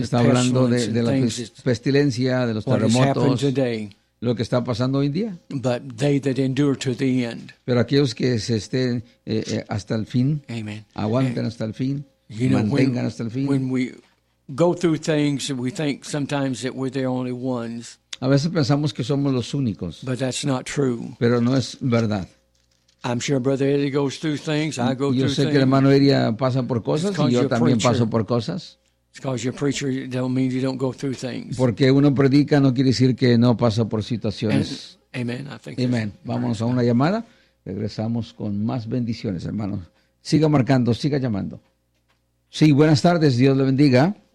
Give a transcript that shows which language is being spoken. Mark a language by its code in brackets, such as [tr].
[es] está hablando de la pestilencia, de los terremotos, [en] today, [es] lo que está pasando hoy en día. [en] But they that endure to the end, [es] pero aquellos que se estén hasta el fin, [en] Amen. [es] Aguanten hasta el fin, [en] you know, [es] mantengan [en] when, [es] hasta el fin. [en] When we go through things, we think sometimes that we're the only ones. [es] A veces pensamos que somos los únicos, [en] but that's not true. [es] Pero no es verdad. [en] I'm sure Brother Eddie goes through things. I go [es] yo [en] through things. [es] Yo sé que el hermano Eddie pasa por cosas y yo también paso por cosas. [en] It's because you're a preacher. Don't mean you don't go through things. [es] Porque uno predica no quiere decir que no pasa por situaciones. [en] And, amen. I think. [es] Amen. Vámonos right. a una llamada. Regresamos con más bendiciones, hermanos. Siga marcando, siga llamando. Sí, buenas tardes. Dios le bendiga.